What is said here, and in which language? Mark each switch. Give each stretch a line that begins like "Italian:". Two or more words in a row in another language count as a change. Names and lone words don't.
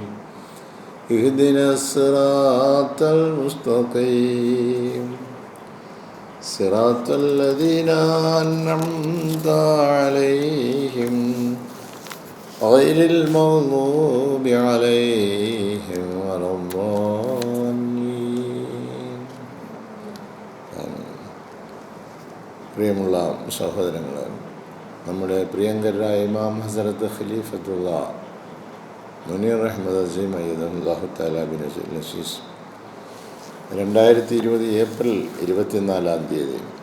Arabic: اهدنا الصراط المستقيم صراط الذين أنعمت عليهم غير المغضوب عليهم ولا الضالين.
Malayalam: പ്രിയമുള്ള സഹോദരങ്ങളെ, നമ്മുടെ പ്രിയങ്കരായ ഇമാം ഹസ്രത്ത് ഖലീഫത്തുള്ള മുനീർ അഹ്മദ് അസീം
Arabic: أيده الله تعالى بن نسيس
Malayalam: 2020 ഏപ്രിൽ 24